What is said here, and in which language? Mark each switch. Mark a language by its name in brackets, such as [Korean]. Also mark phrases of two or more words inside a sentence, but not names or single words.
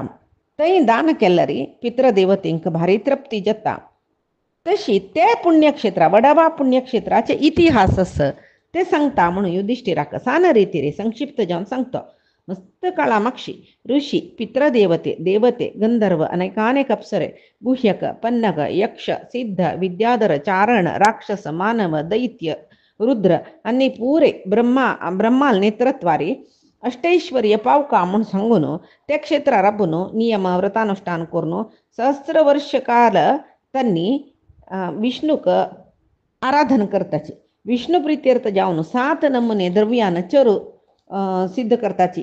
[Konkani] थंय दान केल्यार पितृदेवतेंक भारी तृप्ती जाता. तशी ते पुण्यक्षेत्रा वडवा पुण्यक्षेत्राचे इतिहास आसा ते सांगता म्हणून युधिष्ठिराक सान रितीरे संक्षिप्त जावन सांगता. मस्त काळामाक्षी ऋषी पितृदेवते देवते गंधर्व अनेकानेक अप्सरे गुह्यक पन्नग यक्ष सिद्ध विद्याधर चारण राक्षस मानव दैत्य रुद्र आनी पुरे ब्रह्माल नेत्रत्वारी अष्टैश्वर्य पावका म्हूण सांगून ते क्षेत्र राबून नियम व्रतानुष्ठान करून सहस्र वर्ष काल त्यांनी विष्णूक आराधन करताची. विष्णू प्रित्यर्थ जावन 7 नमुने द्रव्यान चरू सिद्ध करताची.